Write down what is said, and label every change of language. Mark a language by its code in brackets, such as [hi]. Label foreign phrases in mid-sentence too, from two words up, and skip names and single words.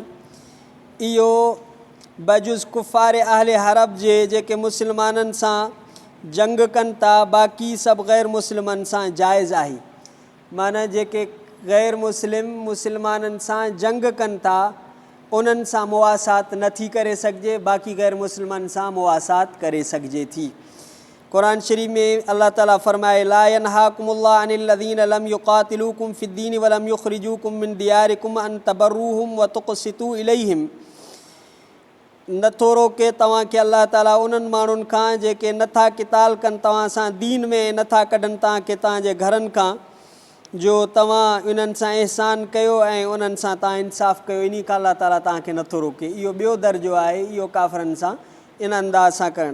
[sd] इहो बजुज़ कुफ़ार अहले हरब जे जेके मुस्लमाननि सां जंग कनि था, बाक़ी सभु ग़ैर मुस्लिमनि सां जाइज़ आहे। माना जेके ग़ैर मुस्लिमाननि सां जंग कनि था, उन्हनि सां मुवासात नथी करे सघिजे, बाक़ी ग़ैर मुस्लिमनि सां मुवासात करे सघिजे थी। क़ुरान शरीफ़ में अल्लाह ताला फरमाए, [ar] لا ينهاكم الله عن الذين لم يقاتلوكم في الدين ولم يخرجوكم من دياركم أن تبروهم وتقسطوا إليهم. [sd] नथो रोके तव्हांखे अल्लाह ताला उन्हनि माण्हुनि खां जेके नथा क़िताल कनि तव्हां सां दीन में, नथा कढनि तव्हांखे तव्हांजे घरनि खां, जो तव्हां इन्हनि सां इहसान कयो ऐं उन्हनि सां तव्हां इंसाफ़ कयो। इन खां अल्लाह ताला तव्हांखे नथो रोके। इहो ॿियो दर्जो आहे, इहो काफ़रनि सां इन अंदाज़ सां करणु।